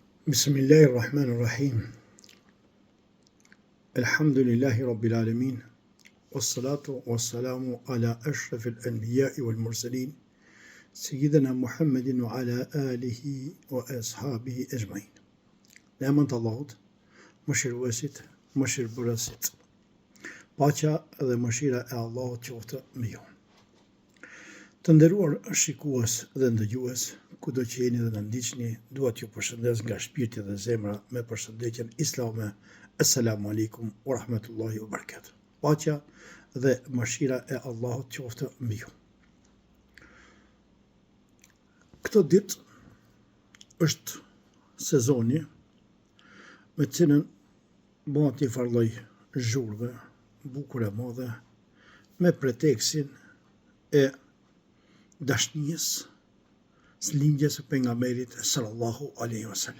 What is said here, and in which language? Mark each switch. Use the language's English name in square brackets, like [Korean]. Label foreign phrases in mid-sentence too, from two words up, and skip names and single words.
[Arabic] بسم الله الرحمن الرحيم الحمد لله رب العالمين. والصلاة والسلام على أشرف الأنبياء والمرسلين. سيدنا محمد وعلى آله وأصحابه أجمعين. [Albanian] Në emrin të Allahut, mëshiruesit, mëshirëbërësit. Paqja dhe mëshira e Allahut qoftë me ju. Të nderuar shikues dhe ndëgjues, kudo që jeni dhe na ndiqni, dua t'ju përshëndes nga shpirti dhe zemra me përshëndetjen islame. [Arabic] السلام عليكم ورحمة الله وبركاته. [Albanian] Paqja dhe mëshira e Allahut qoftë mbi ju. Këtë ditë është sezoni me të cilën bëhet një farlloj zhurve, bukur e madhe, me pretekstin e dashnijës së lindjes së pejgamberit [Arabic] صلى الله عليه وسلم.